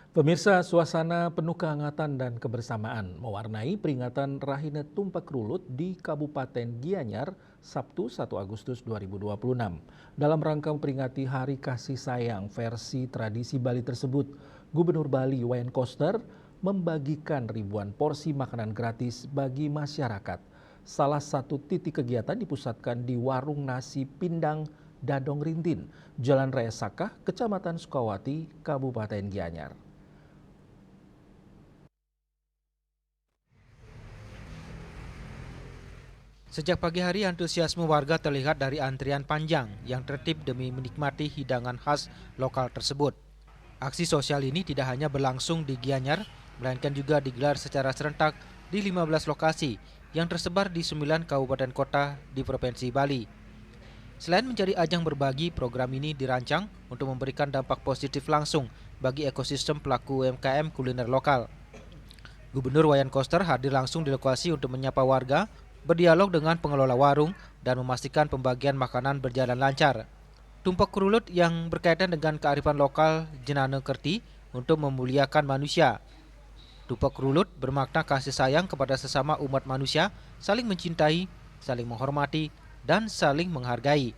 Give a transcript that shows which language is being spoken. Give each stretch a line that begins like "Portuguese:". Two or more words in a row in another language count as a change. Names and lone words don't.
Indonesian: Pemirsa, suasana penuh kehangatan dan kebersamaan mewarnai peringatan Rahina Tumpak Rulut di Kabupaten Gianyar Sabtu 1 Agustus 2026. Dalam rangka memperingati Hari Kasih Sayang versi tradisi Bali tersebut, Gubernur Bali Wayan Koster membagikan ribuan porsi makanan gratis bagi masyarakat. Salah satu titik kegiatan dipusatkan di warung nasi Pindang Dadong Rintin, Jalan Raya Sakah, Kecamatan Sukawati, Kabupaten Gianyar. Sejak pagi hari, antusiasme warga terlihat dari antrian panjang yang tertib demi menikmati hidangan khas lokal tersebut. Aksi sosial ini tidak hanya berlangsung di Gianyar, melainkan juga digelar secara serentak di 15 lokasi yang tersebar di 9 kabupaten kota di Provinsi Bali. Selain menjadi ajang berbagi, program ini dirancang untuk memberikan dampak positif langsung bagi ekosistem pelaku UMKM kuliner lokal. Gubernur Wayan Koster hadir langsung di lokasi untuk menyapa warga, berdialog dengan pengelola warung, dan memastikan pembagian makanan berjalan lancar. Tumpak Rulut yang berkaitan dengan kearifan lokal Jenane Kerti untuk memuliakan manusia. Tumpak Rulut bermakna kasih sayang kepada sesama umat manusia, saling mencintai, saling menghormati, dan saling menghargai.